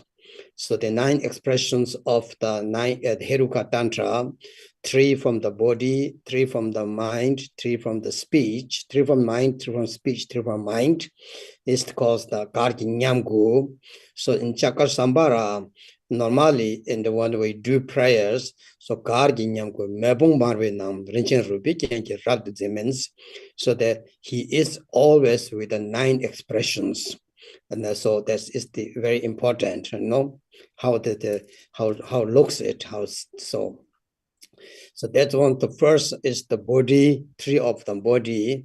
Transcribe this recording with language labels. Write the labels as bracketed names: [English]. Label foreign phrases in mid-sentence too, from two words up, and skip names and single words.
[English] So the 9 expressions of the Heruka Tantra, 3 from the body, 3 from the mind, 3 from the speech, 3 from mind, 3 from speech, 3 from mind, is called the Gargi Nyamku. So in Chakra normally in the one we do prayers, so [Tibetan] Gargi Nyamku mebung marwe nam rinchen rupi kenki rad [English] means, so that he is always with the 9 expressions. And so that is the very important, you know, how looks it, how so. So that's one. The first is the body, 3 of the body.